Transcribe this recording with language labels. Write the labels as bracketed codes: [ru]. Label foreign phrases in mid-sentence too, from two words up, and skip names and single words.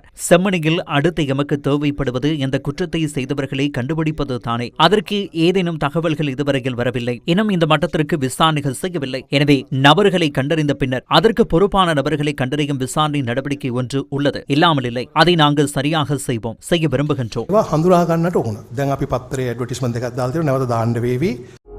[ta] செம்மணியில் அடுத்து எமக்கு தேவைப்படுவது இந்த குற்றத்தை செய்தவர்களை கண்டுபிடிப்பது தானே. அதற்கு ஏதேனும் தகவல்கள் இதுவரையில் வரவில்லை. இன்னும் இந்த மட்டத்திற்கு விசாரணைகள் செய்யவில்லை. எனவே நபர்களை கண்டறிந்த பின்னர் அதற்கு பொறுப்பான நபர்களை கண்டறியும் விசாரணை நடவடிக்கை ஒன்று உள்ளது, இல்லாமல் இல்லை. அதை நாங்கள் சரியாக செய்வோம், செய்ய விரும்புகின்றோம். [si] හඳුනා ගන්නට ඕන. දැන් අපි පත්තරේ ඇඩ්වර්ටයිස්මන්ට් එකක් දාලා තියෙනවා. නැවත දාන්න වේවි.